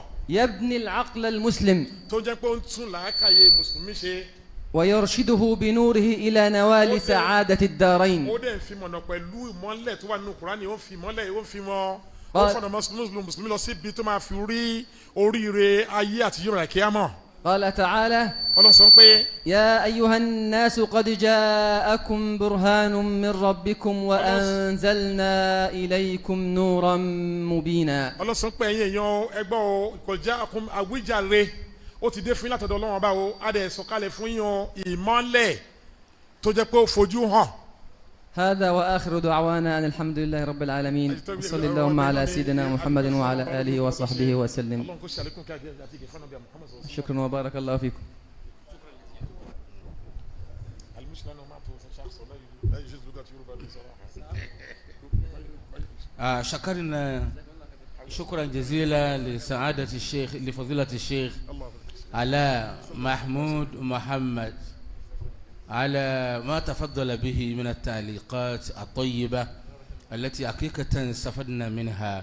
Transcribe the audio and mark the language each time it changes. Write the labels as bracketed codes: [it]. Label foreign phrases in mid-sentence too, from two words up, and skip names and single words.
[ar] يبني العقل المسلم. [yo] tó jẹ́ pé ó ń tún làákàyè mùsùlùmí ṣe. [ar] ويرشده بنوره إلى نوال سعادة الدارين. [yo] ó dẹ̀ ń fi mọ̀nà pẹ̀lú ìmọ́lẹ̀ tó wà nínú Kùránì ó ń fi mọ́lẹ̀ ó ń fi mọ́ ó fọ̀nà mùsùlùmí lọ síbi tó máa fi rí oríire ayé àti yóò rà kíámọ̀. [ar] قال تعالى [yo] Ọlọ́run sọ pé [ar] يا أيها الناس قد جاءكم برهان من ربكم وأنزلنا إليكم نورا مبينا. [yo] Ọlọ́run sọ pé ẹ̀yin èèyàn ẹgbọ́ o kò já àwíjàre ó ti dé fún yín látọ̀dọ̀ Ọlọ́run ọba o á dẹ̀ sọ̀kalẹ̀ fún yín ìmọ́lẹ̀ tó jẹ́ pé ó fojú hàn. [ar] هذا وآخر دعوانا أن الحمد لله رب العالمين وصلى اللهم على سيدنا محمد وعلى آله وصحبه وسلم. شكرا وبارك الله فيكم. شكرنا شكرا جزيلا لسعادة الشيخ لفضيلة الشيخ علاء محمود محمد على ما تفضل به من التعليقات الطيبة التي حقيقة استفدنا منها.